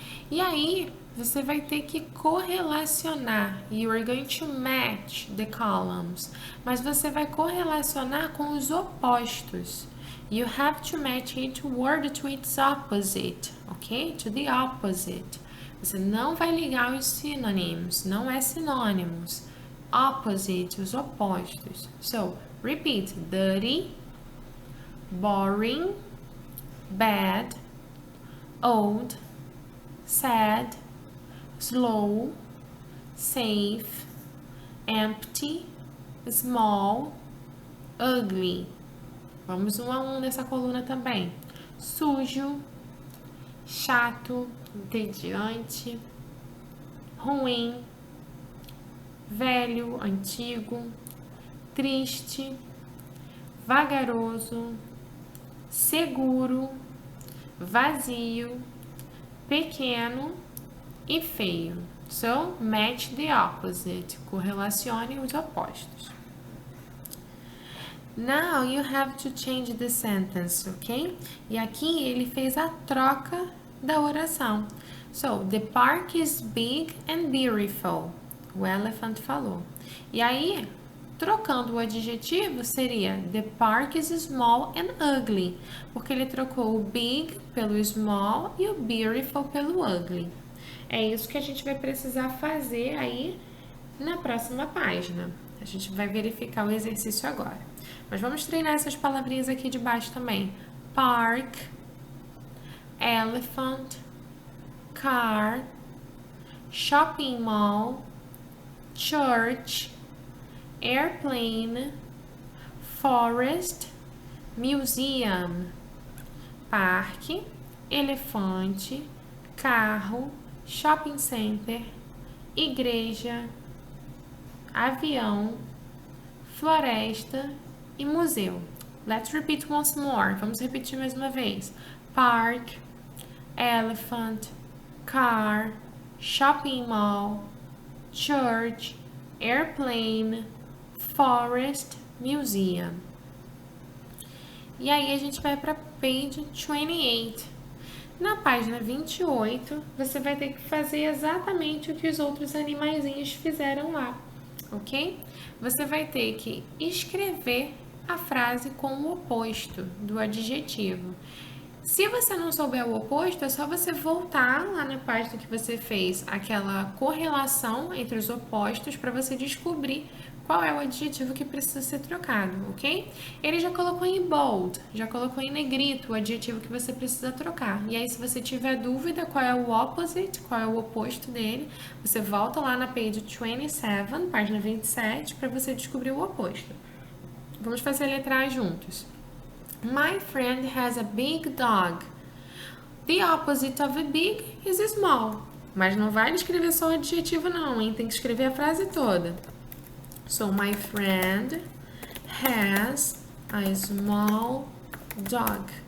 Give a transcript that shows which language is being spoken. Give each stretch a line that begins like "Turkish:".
Portuguese: E aí, você vai ter que correlacionar.
English: You are going to match the columns.
Portuguese: Mas você vai correlacionar com os opostos.
English: You have to match each word to its opposite, ok? To the opposite.
Portuguese: Você não vai ligar os synonyms, não é sinônimos.
English: Opposite,
Portuguese: os opostos.
English: So, repeat. Dirty, boring, bad, old, sad, slow, safe, empty, small, ugly.
Portuguese: Vamos um a um nessa coluna também. Sujo, chato, entediante, ruim, velho, antigo, triste, vagaroso, seguro, vazio, pequeno e feio.
English: So, match the opposite.
Portuguese: Correlacione os opostos.
English: Now you have to change the sentence,
Portuguese: ok? E aqui ele fez a troca da oração.
English: So, the park is big and beautiful.
Portuguese: O elephant falou. E aí, trocando o adjetivo, seria
English: the park is small and ugly,
Portuguese: porque ele trocou o big pelo small e o beautiful pelo ugly. É isso que a gente vai precisar fazer aí na próxima página. A gente vai verificar o exercício agora. Mas vamos treinar essas palavrinhas aqui de baixo também.
English: Park, elephant, car, shopping mall, church, airplane, forest, museum.
Portuguese: Parque, elefante, carro, shopping center, igreja, avião, floresta e museu.
English: Let's repeat once more.
Portuguese: Vamos repetir mais uma vez.
English: Park, elephant, car, shopping mall, church, airplane, forest, museum.
Portuguese: E aí a gente vai para page 28. Na página 28, você vai ter que fazer exatamente o que os outros animaizinhos fizeram lá, ok? Você vai ter que escrever a frase com o oposto do adjetivo. Se você não souber o oposto, é só você voltar lá na página que você fez aquela correlação entre os opostos para você descobrir qual é o adjetivo que precisa ser trocado, ok? Ele já colocou em bold, já colocou em negrito o adjetivo que você precisa trocar. E aí, se você tiver dúvida qual é o opposite, qual é o oposto dele, você volta lá na page 27, página 27, para você descobrir o oposto. Vamos fazer a letra A juntos.
English: My friend has a big dog. The opposite of a big is small.
Portuguese: Mas não vai escrever só o adjetivo não, hein? Tem que escrever a frase toda.
English: So, my friend has a small dog.